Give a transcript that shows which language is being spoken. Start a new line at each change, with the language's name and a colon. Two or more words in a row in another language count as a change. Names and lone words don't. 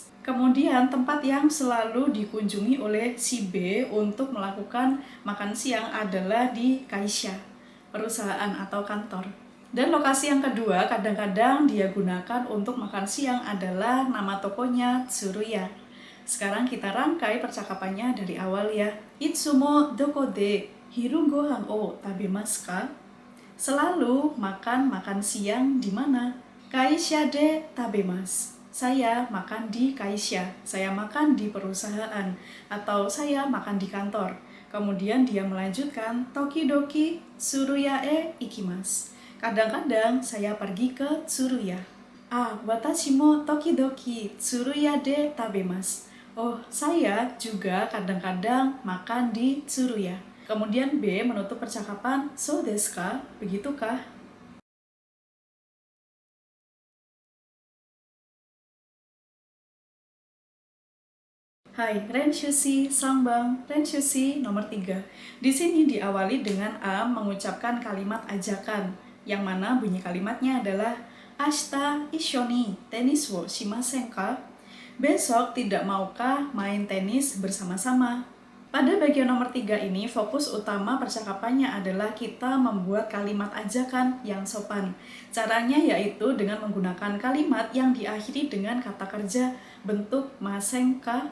Indonesian: Kemudian tempat yang selalu dikunjungi oleh si B untuk melakukan makan siang adalah di kaisha, perusahaan atau kantor. Dan lokasi yang kedua kadang-kadang dia gunakan untuk makan siang adalah nama tokonya Tsuruya. Sekarang kita rangkai percakapannya dari awal ya.
Japanese: いつもどこで昼ご飯を食べますか?
Indonesian: Selalu makan siang di mana?
Japanese: 会社で食べます.
Indonesian: Saya makan di kaisha. Saya makan di perusahaan atau saya makan di kantor. Kemudian dia melanjutkan
Japanese: 時々つるやへ行きます.
Indonesian: Kadang-kadang saya pergi ke Tsuruya.
Japanese: 私も時々つるやで食べます.
Indonesian: Oh, saya juga kadang-kadang makan di Tsuruya. Kemudian B menutup percakapan,
Japanese: そうですか?
Indonesian: Begitukah?
Japanese: はい、練習C3番.
Indonesian: Renshushi nomor 3. Di sini diawali dengan A mengucapkan kalimat ajakan, yang mana bunyi kalimatnya adalah
Japanese: 明日一緒にテニスをしませんか?
Indonesian: Besok tidak maukah main tenis bersama-sama? Pada bagian nomor 3 ini, fokus utama percakapannya adalah kita membuat kalimat ajakan yang sopan. Caranya yaitu dengan menggunakan kalimat yang diakhiri dengan kata kerja bentuk masengka.